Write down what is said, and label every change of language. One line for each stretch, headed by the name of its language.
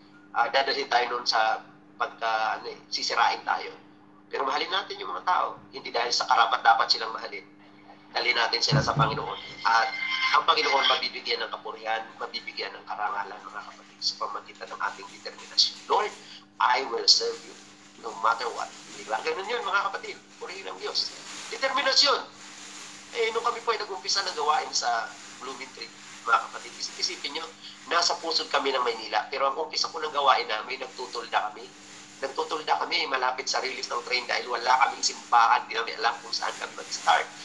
Filipino: Dadalhin tayo noon sa sisirain tayo. Pero mahalin natin yung mga tao. Hindi dahil sa karapat dapat silang mahalin. Dalhin natin sila sa Panginoon. At ang Panginoon mabibigyan ng kapurihan, mabibigyan ng karangalan, mga kapatid, sa pamagitan ng ating determinasyon.
English: Lord, I will serve you no matter what.
Filipino: Hindi ba? Ganun yun, mga kapatid. Purihin ang Diyos. Determinasyon. Nung kami po ay nag-umpisa ng gawain sa Blooming Tree, mga kapatid, isipin nyo, nasa pusod kami ng Maynila. Pero ang umpisa ko ng gawain namin, nagtutulda kami malapit sa release ng train dahil wala kaming simbahan, hindi namin alam kung saan kami mag-start.